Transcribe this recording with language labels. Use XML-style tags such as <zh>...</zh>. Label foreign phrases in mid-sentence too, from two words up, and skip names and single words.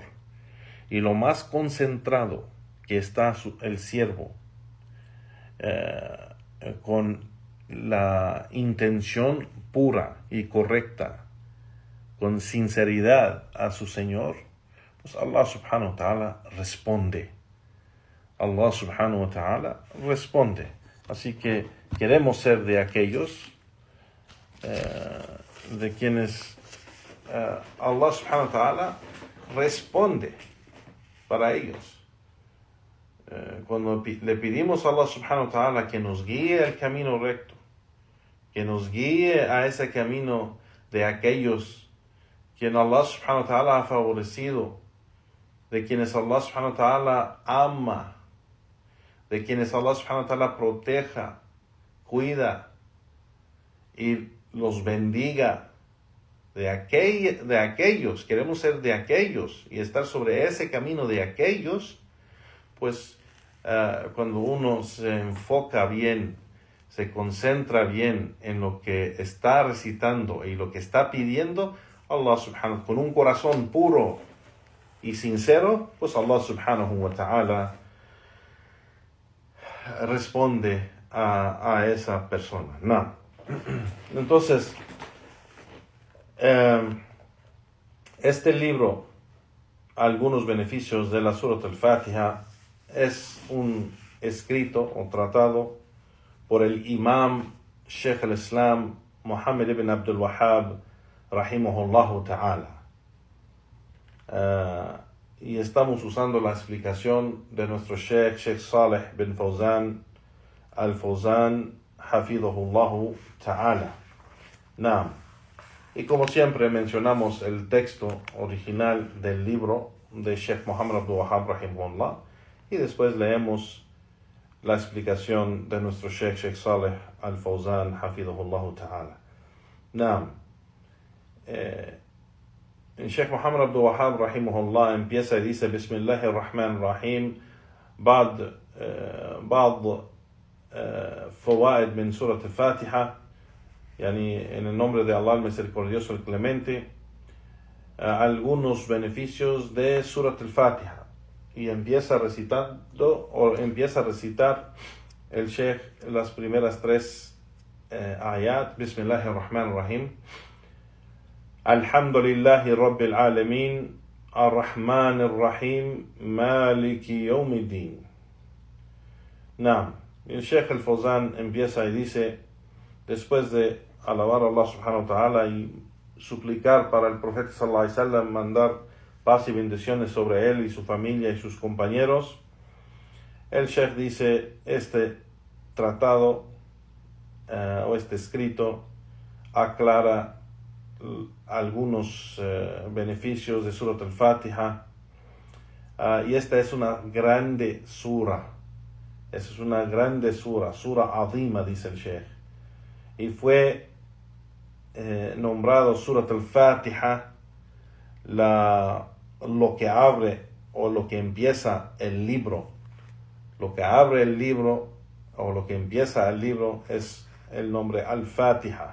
<es>Y lo más concentrado que está el siervo, con la intención pura y correcta, con sinceridad a su Señor, pues</es> <ar>الله سبحانه وتعالى</ar> <es>responde.</es> <ar>الله سبحانه وتعالى responde.</ar> <es>Así que queremos ser de aquellos de quienes</es> <ar>الله سبحانه وتعالى</ar> <es>responde para ellos. Cuando le pedimos a</es> <ar>الله سبحانه وتعالى</ar> <es>que nos guíe al camino recto, que nos guíe a ese camino de aquellos quien Allah</es> <ar>سبحانه وتعالى</ar> <es>ha favorecido, de quienes</es> <ar>الله سبحانه وتعالى ama,</ar> <es>de quienes</es> <ar>الله سبحانه وتعالى</ar> <es>proteja, cuida y los bendiga, de aquellos, queremos ser de aquellos y estar sobre ese camino de aquellos, pues cuando uno se enfoca bien, se concentra bien en lo que está recitando y lo que está pidiendo,</es> <ar>الله سبحانه,</ar> <es>con un corazón puro y sincero, pues</es> <ar>الله سبحانه وتعالى</ar> <es>responde a esa persona. Entonces, este libro, algunos beneficios de la Surat al-Fatiha, es un escrito o tratado por el Imam Sheikh al-Islam Muhammad ibn Abdul Wahhab</es> <ar>رحمه الله تعالى.</ar> <es>Y estamos usando la explicación de nuestro Sheikh Saleh bin Fawzan al-Fawzan</es> <ar>حفظه الله تعالى.</ar> <es>Y como siempre mencionamos el texto original del libro de Sheikh Muhammad Abdul Wahhab rahimahullah, y después leemos la explicación de nuestro Sheikh Saleh al-Fawzan</es> <ar>حفظه الله تعالى.</ar> <es>Sheikh Muhammad Abdul Wahhab rahimahullah empieza y dice:</es> <ar>بسم الله الرحمن الرحيم، بعض فوائد من سورة الفاتحة,</ar> <es>yani en el nombre de Allah el misericordioso, el clemente, algunos beneficios de Surat al-Fatiha. Y empieza a recitar el Sheikh las primeras tres ayat.</es> <ar>بسم الله الرحمن الرحيم. الحمد لله رب العالمين، الرحمن الرحيم، مالك يوم الدين.</ar> <es>El Sheikh al-Fawzan empieza y dice, después de alabar a</es> <ar>الله سبحانه و</ar> <es>ta'ala y suplicar para el profeta</es> <ar>صلى الله عليه وسلم,</ar> <es>mandar paz y bendiciones sobre él y su familia y sus compañeros, el Sheikh dice: este tratado o este escrito aclara algunos beneficios de Surat al-Fatiha, y esta es una grande sura. Esa es una grande sura azima, dice el Sheikh, y fue nombrado Surat al-Fatiha lo que abre o lo que empieza el libro, lo que abre el libro o lo que empieza el libro es el nombre Al-Fatiha.</es>